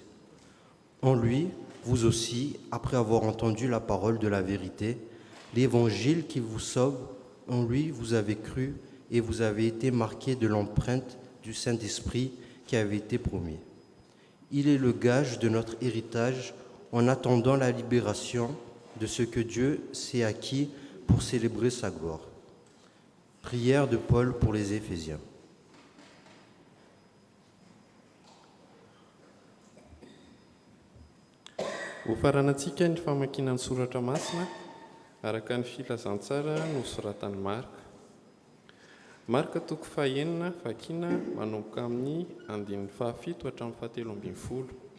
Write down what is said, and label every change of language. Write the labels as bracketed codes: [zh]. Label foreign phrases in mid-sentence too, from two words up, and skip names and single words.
[fr] En lui, vous aussi, après avoir entendu la parole de la vérité, l'évangile qui vous sauve, en lui vous avez cru et vous avez été marqués de l'empreinte du Saint-Esprit qui avait été promis. Il est le gage de notre héritage en attendant la libération de ce que Dieu s'est acquis pour célébrer sa gloire. Prière de Paul pour les Éphésiens. [mg] Ho faranantsika ny famakiana ny soratra masina araka ny filazantsara nosoratan'ny Marka. Marka toko fahaenina vakiana manomboka amin'ny 17 hatramin'ny 17.